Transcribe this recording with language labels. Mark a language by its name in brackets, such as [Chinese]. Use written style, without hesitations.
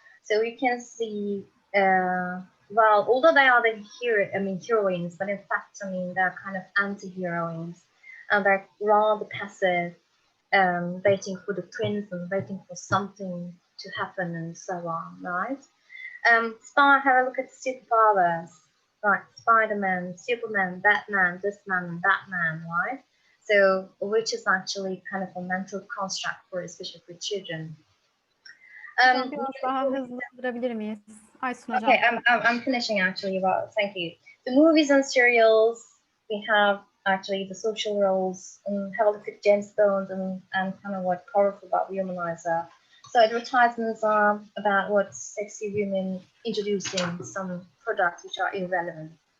[English] So you can see, well, although they are the heroines, but in fact, I mean, they're kind of anti-heroines, and they're rather passive, waiting for the prince and waiting for something to happen and so on, right? Have a look at superpowers, right? Spider-Man, Superman, Batman, this man and that man, right? So, which is actually kind of a mental construct for, especially for children. [Turkish] Biraz daha hızlandırabilir miyiz? Aysun hocam. [English] Okay, I'm finishing actually. Well, thank you. The movies and serials, we have actually the social roles, and have a look at James Bond and kind of what colorful about Womanizer. So advertisements are about what sexy women introducing some products which are irrelevant.